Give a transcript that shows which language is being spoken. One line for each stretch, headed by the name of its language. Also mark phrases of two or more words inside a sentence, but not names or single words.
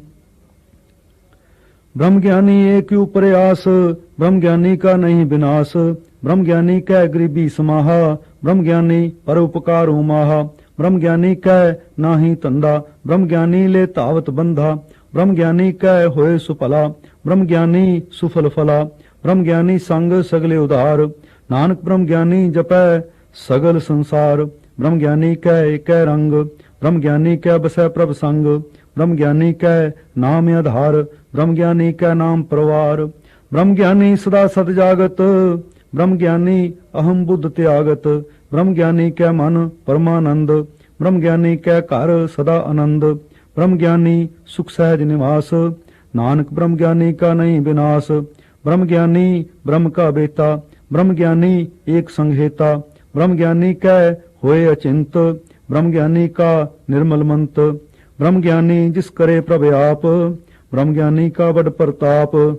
Punjabi: ਬ੍ਰਹਮ ਗਿਆਨੀ ਏਕ ਊਪਰ ਆਸ, ਬ੍ਰਹਮ ਗਿਆਨੀ ਕਾ ਨਹੀਂ ਬਿਨਾਸ, ਬ੍ਰਹਮ ਗਿਆਨੀ ਕੈ ਗਰੀਬੀ ਸਮਾਹਾ, ਬ੍ਰਹਮ ਗਿਆਨੀ ਪਰ ਉਪਕਾਰ ਮਾਹਾ, ਬ੍ਰਹਮ ਗਿਆਨੀ ਕੈ ਨਾਹੀ ਤੰਦਾ, ਬ੍ਰਹਮ ਗਿਆਨੀ ਲੇ ਤਾਵਤ ਬੰਧਾ, ਬ੍ਰਹਮ ਗਿਆਨੀ ਕੈ ਹੋਏ ਸੁਫਲਾ, ਬ੍ਰਹਮ ਗਿਆਨੀ ਸੁਫਲ ਫਲਾ, ਬ੍ਰਹਮ ਗਿਆਨੀ ਸੰਗ ਸਗਲੇ ਉਧਾਰ, ਨਾਨਕ ਬ੍ਰਹਮ ਗਿਆਨੀ ਜਪੈ ਸਗਲ ਸੰਸਾਰ, ਬ੍ਰਹਮ ਗਿਆਨੀ ਕੈ ਏਕੈ ਰੰਗ, ਬ੍ਰਹਮ ਗਿਆਨੀ ਕੈ ਬਸੈ ਪ੍ਰਭ ਸੰਗ, ਬ੍ਰਹਮ ਗਿਆਨੀ ਕੈ ਨਾਮ ਆਧਾਰ, ਬ੍ਰਹਮ ਗਿਆਨੀ ਕੈ ਨਾਮ ਪਰਵਾਰ, ਬ੍ਰਹਮ ਗਿਆਨੀ ਸਦਾ ਸਤ ਜਾਗਤ, ਬ੍ਰਹਮ ਗਿਆਨੀ ਅਹੰ ਬੁਧ ਤਿਆਗਤ, ਬ੍ਰਹਮ ਗਿਆਨੀ ਕੈ ਮਨ ਪਰਮਾਨੰਦ, ਬ੍ਰਹਮ ਗਿਆਨੀ ਕੈ ਘਰ ਸਦਾ ਅਨੰਦ, ਬ੍ਰਹਮ ਗਿਆਨੀ ਸੁਖ ਸਹਜ ਨਿਵਾਸ, ਨਾਨਕ ਬ੍ਰਹਮ ਗਿਆਨੀ ਕਾ ਨਹੀਂ ਬਿਨਾਸ, ਬ੍ਰਹਮ ਗਿਆਨੀ ਬ੍ਰਹਮ ਕਾ ਬੇਤਾ, ਬ੍ਰਹਮ ਗਿਆਨੀ ਏਕ ਸੰਹੇਤਾ, ਬ੍ਰਹਮ ਗਿਆਨੀ ਕੈ ਹੋਏ ਅਚਿੰਤ, ਬ੍ਰਹਮ ਗਿਆਨੀ ਕਾ ਨਿਰਮਲ ਮੰਤ, ਬ੍ਰਹਮ ਗਿਆਨੀ ਜਿਸ ਕਰੇ ਪ੍ਰਭ ਆਪ, ਬ੍ਰਹਮ ਗਿਆਨੀ ਕਾ ਬਡ ਪਰਤਾਪ,